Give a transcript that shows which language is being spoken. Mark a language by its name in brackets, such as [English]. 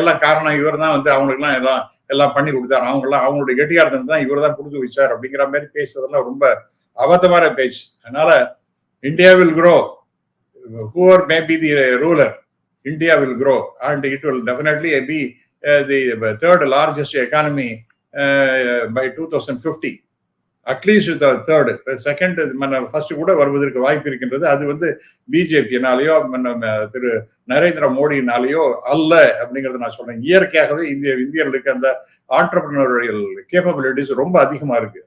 [Tamil] எல்லாம் காரணம் இவர் தான் வந்து அவங்களுக்குலாம் எல்லாம் பண்ணி கொடுத்தாரு. அவங்களுடைய கெட்டியார்த்தம் தான் இவர் தான் கொடுத்து வச்சார் அப்படிங்கிற மாதிரி பேசுறதெல்லாம் ரொம்ப அபத்தமான பேச்சு. அதனால India will [English] grow, whoever may be the ruler, India will grow and it will definitely be the third largest economy by 2050 at least third second first [Tamil] கூட வருவதற்கு வாய்ப்பு இருக்கின்றது. அது வந்து பிஜேபியினாலேயோ திரு நரேந்திர மோடியினாலேயோ அல்ல அப்படிங்கறத நான் சொல்றேன். இயற்கையாகவே இந்தியர்களுக்கு அந்த ஆண்டர்பிரினரியல் கேப்பபிலிட்டிஸ் ரொம்ப அதிகமா இருக்கு.